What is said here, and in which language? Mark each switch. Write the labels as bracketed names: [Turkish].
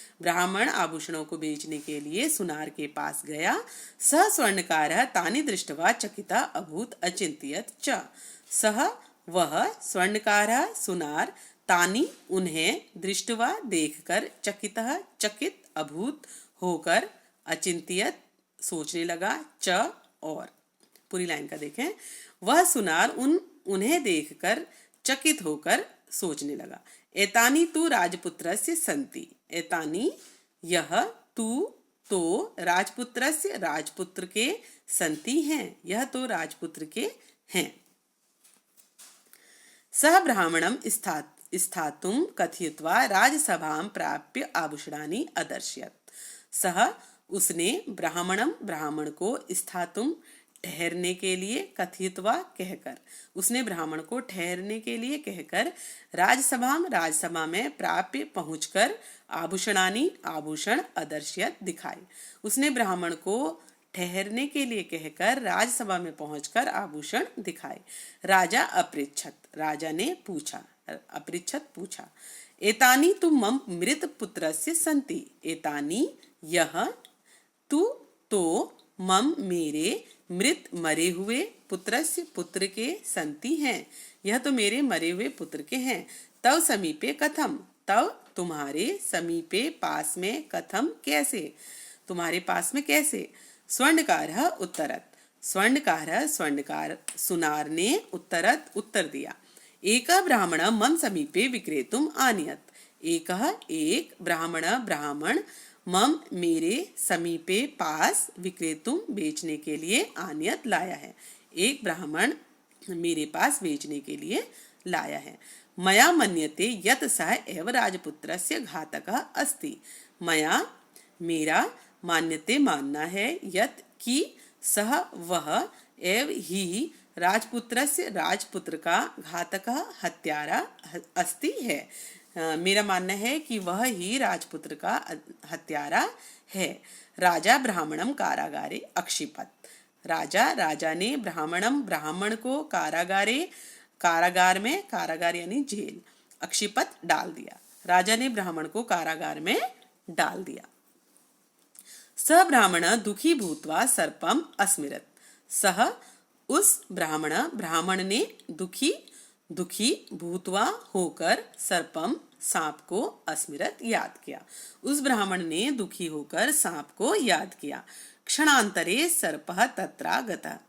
[Hindi] ब्राह्मण आभूषणों को बेचने के लिए सुनार के पास गया। [Sanskrit] सह स्वर्णकारः तानि दृष्ट्वा चकितः अभूत अचिंत्यत च। [Hindi] सह वह स्वर्णकारः सुनार तानि उन्हें दृष्ट्वा देखकर चकित अभूत होकर अचिंत्यत सोचने लगा, च और। पूरी लाइन का देखें। वह सुनार उन्हें देखकर चकित होकर सोचने लगा। [Sanskrit] एतानी तु राजपुत्रस्य संति। [Hindi] एतानी यह, तू तो राजपुत्रस्य राजपुत्र के, संति हैं यह तो राजपुत्र के हैं। [Sanskrit] सह ब्राह्मणं स्थातुं कथयित्वा राजसभां प्राप्य आभूषणानि अदर्शयत्। [Hindi] सह उसने ब्राह्मण को स्थातुं ठहरने के लिए, कथित्वा कहकर, उसने ब्राह्मण को ठहरने के लिए कहकर, राजसभा में प्राप्य पहुंचकर, आभूषणानि आभूषण अदर्शयत दिखाए। उसने ब्राह्मण को ठहरने के लिए कहकर राजसभा में पहुंचकर आभूषण दिखाए। [Sanskrit] राजा अपृच्छत। [Hindi] राजा ने पूछा, [Sanskrit] एतानि तु मम मृत पुत्रस्य संति। [Hindi] एतानि यह, तू तो मम मेरे मृत मरे हुए पुत्र के संति हैं, यह तो मेरे मरे हुए पुत्र के हैं। [Sanskrit] तव समीपे कथम, [Hindi] तव तुम्हारे समीपे पास में, कथम कैसे, तुम्हारे पास में कैसे। [Sanskrit] स्वर्णकारः उत्तरत। [Hindi] स्वर्णकार सुनार ने उत्तर दिया। [Sanskrit] एकः ब्राह्मणः मम समीपे विक्रेतुम् आनयत्। एक ब्राह्मण [Hindi] मम मेरे समीपे पास विक्रेतुम बेचने के लिए आनियत लाया है। एक ब्राह्मण मेरे पास बेचने के लिए लाया है। [Sanskrit] मया मन्यते यत सः एव राजपुत्रस्य घातकः अस्ति। [Hindi] मया मेरा मान्यते मानना है यत कि सह वह एव ही राजपुत्रस्य राजपुत्र का घातकः हत्यारा अस्ति है। मेरा मानना है कि वह ही राजपुत्र का हत्यारा है। [Sanskrit] राजा ब्राह्मणम कारागारे अक्षिपत। [Hindi] राजा ने ब्राह्मण को कारागार में, कारागार यानी जेल, अक्षिपत डाल दिया। राजा ने ब्राह्मण को कारागार में डाल दिया। [Sanskrit] सह ब्राह्मण दुखी भूत्वा सर्पम अस्मिरत। [Hindi] सह उस ब्राह्मण ने दुखी भूतवा होकर सर्पम सांप को अस्मिरत याद किया। उस ब्राह्मण ने दुखी होकर सांप को याद किया। [Sanskrit] क्षणांतरे सर्पः तत्रागतः।